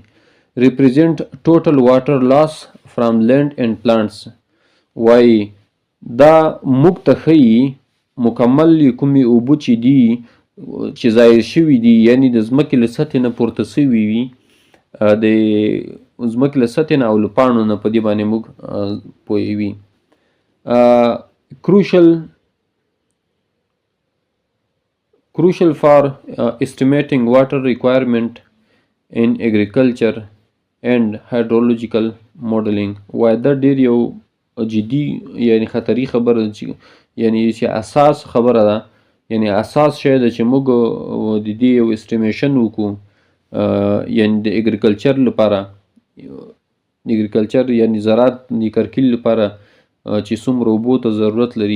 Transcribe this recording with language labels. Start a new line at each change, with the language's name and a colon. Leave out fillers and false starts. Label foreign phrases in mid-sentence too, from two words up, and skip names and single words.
English: represent total water loss from land and plants.
Pashto: وایي دا موږ ته ښیي مکمل کومې اوبه چې دي چې ظاهر شوي دي، یعنې د ځمکې له سطحې نه پورته سوي وي، د ځمکې له سطحې نه او له پاڼو نه، په دې باندې موږ پوهوي.
English: crucial for estimating water requirement in agriculture and hydrological modeling.
Pashto: وای دا ډیر یو جدي یعنی خطري خبره ده، چې یعنی چې اساس خبره ده، یعنی اساس شی ده چې موږ د دې یو استیمیشن وکړو، یعنی د اګریکلچر لپاره، اګریکلچر یعنی زراعت د کرکیل لپاره چې څومره اوبو ته ضرورت لري.